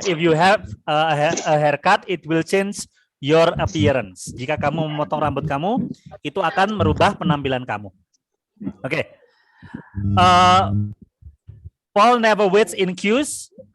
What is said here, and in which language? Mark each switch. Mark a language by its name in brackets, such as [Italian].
[English] If you have a haircut, it will change your appearance. [Indonesian] Jika kamu memotong rambut kamu, itu akan merubah penampilan kamu. Oke. [English] Paul never waits in queues.